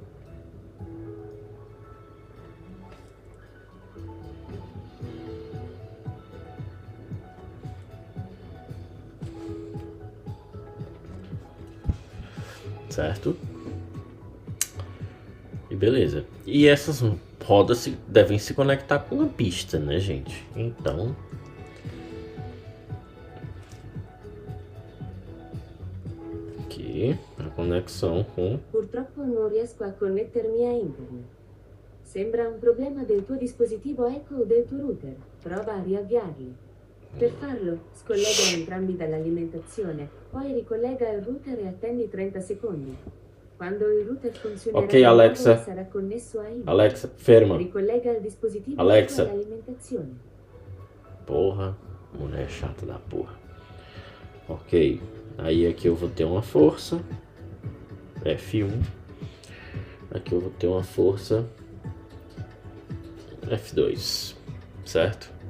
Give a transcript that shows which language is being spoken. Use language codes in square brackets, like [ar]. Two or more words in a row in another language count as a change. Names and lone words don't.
[pt] Certo? E beleza. E essas rodas devem se conectar com a pista, né, gente? Então... aqui, a conexão com... [it] Purtroppo non riesco a connettermi a internet. Sembra un problema del tuo dispositivo Echo o del tuo router. Prova a riavviarli. Per farlo, scollega entrambi dall'alimentazione, poi ricollega il router e attendi 30 secondi. Quando il router funzionerà, Ok, Alexa. sarà connesso a internet. Alexa, ferma. Ricollega il dispositivo Alexa. all'alimentazione. [pt] Porra, mulher chata da porra. Ok, aí aqui eu vou ter uma força. F1. Aqui eu vou ter uma força F2, certo?